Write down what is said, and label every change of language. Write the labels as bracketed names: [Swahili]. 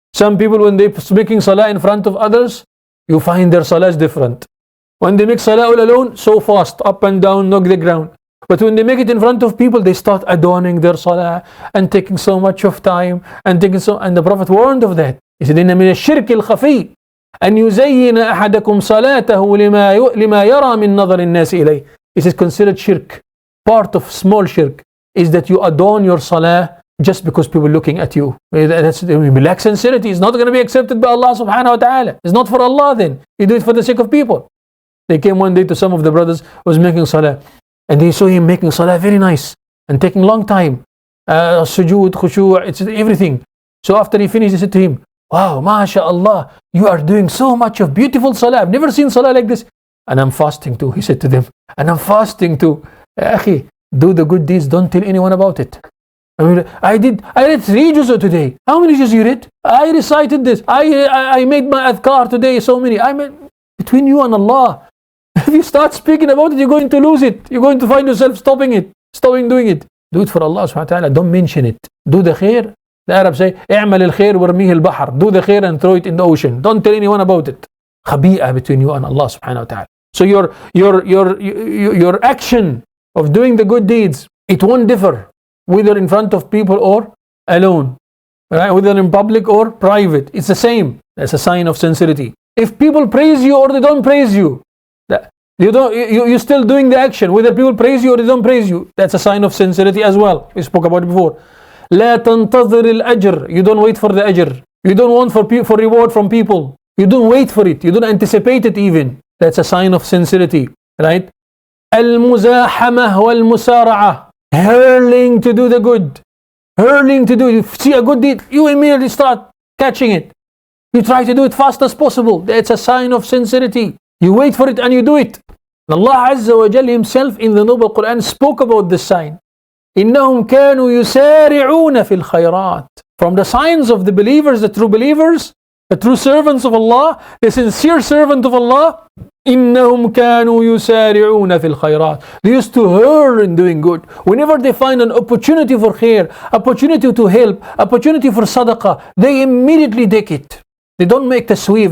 [English] Some people, when they're making salah in front of others, you find their salah is different. When they make salah all alone, so fast, up and down, knock the ground. But when they make it in front of people, they start adorning their salah and taking so much of time and the Prophet warned of that. He said, [Arabic] إِنَّ مِنَ الشِّرْكِ الْخَفِيِّ أَنْ يُزَيِّنَ أَحَدَكُمْ صَلَاتَهُ لِمَا يَرَى مِنْ نَظَرِ النَّاسِ إِلَيْهِ. [English] It is considered shirk. Part of small shirk is that you adorn your salah just because people are looking at you. Lack sincerity is not going to be accepted by Allah subhanahu wa ta'ala. It's not for Allah then. You do it for the sake of people. They came one day to some of the brothers who was making salah, and they saw him making salah very nice and taking long time. Sujood, khushu', it's everything. So after he finished, he said to him, wow, mashallah, you are doing so much of beautiful salah. I've never seen salah like this. And I'm fasting too, he said to them. And I'm fasting too. Akhi, do the good deeds, don't tell anyone about it. I read 3 juz today. How many juz you read? I recited this. I made my adhkar today, so many. Between you and Allah. If you start speaking about it, you're going to lose it. You're going to find yourself stopping it. Stop doing it. Do it for Allah subhanahu wa ta'ala. Don't mention it. Do the khair. The Arabs say, [Arabic] اعمل الخير وارميه البحر. [English] Do the khair and throw it in the ocean. Don't tell anyone about it. خبيئة between you and Allah subhanahu wa ta'ala. So your action of doing the good deeds, it won't differ whether in front of people or alone, right? Whether in public or private. It's the same. That's a sign of sincerity. If people praise you or they don't praise you, you're still doing the action, whether people praise you or they don't praise you. That's a sign of sincerity as well. We spoke about it before. [Arabic] لا تنتظر الأجر. [English] You don't wait for the ajr. You don't want for reward from people. You don't wait for it. You don't anticipate it even. That's a sign of sincerity, right? [Arabic] المزاحمة والمسارعة. [English] Hurling to do the good. Hurling to do. You see a good deed, you immediately start catching it. You try to do it fast as possible. That's a sign of sincerity. You wait for it and you do it. Allah Azza wa Jalla himself in the Noble Quran spoke about this sign. [Arabic] إنهم كانوا يسارعون في الخيرات. [English] From the signs of the believers, the true believers, the true servants of Allah, the sincere servant of Allah, [Arabic] إنهم كانوا يسارعون في الخيرات. [English] They used to hurl in doing good. Whenever they find an opportunity for khair, opportunity to help, opportunity for sadaqah, they immediately take it. They don't make the sweep.